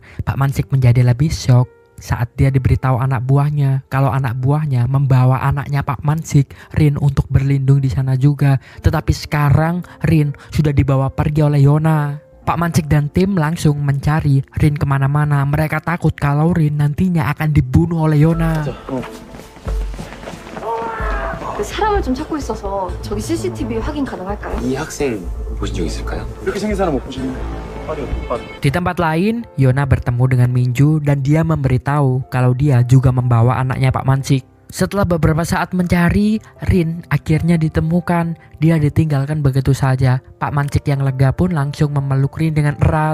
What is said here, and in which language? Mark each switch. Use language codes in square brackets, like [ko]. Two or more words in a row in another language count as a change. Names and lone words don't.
[id] Pak Mancik menjadi lebih shock saat dia diberitahu anak buahnya kalau anak buahnya membawa anaknya Pak Mancik, Rin, untuk berlindung di sana juga. Tetapi sekarang Rin sudah dibawa pergi oleh Yona. Pak Mancik dan tim langsung mencari Rin kemana-mana. Mereka takut kalau Rin nantinya akan dibunuh oleh Yona. [ko] 사람을 좀 찾고 있어서 저기 CCTV 확인 가능할까요? 이 학생 보신 적 있을까요? 그렇게 생긴 사람 못 보시네. [id] Di tempat lain, Yona bertemu dengan Minju dan dia memberitahu kalau dia juga membawa anaknya Pak Mancik. Setelah beberapa saat mencari, Rin akhirnya ditemukan. Dia ditinggalkan begitu saja. Pak Mancik yang lega pun langsung memeluk Rin dengan erat.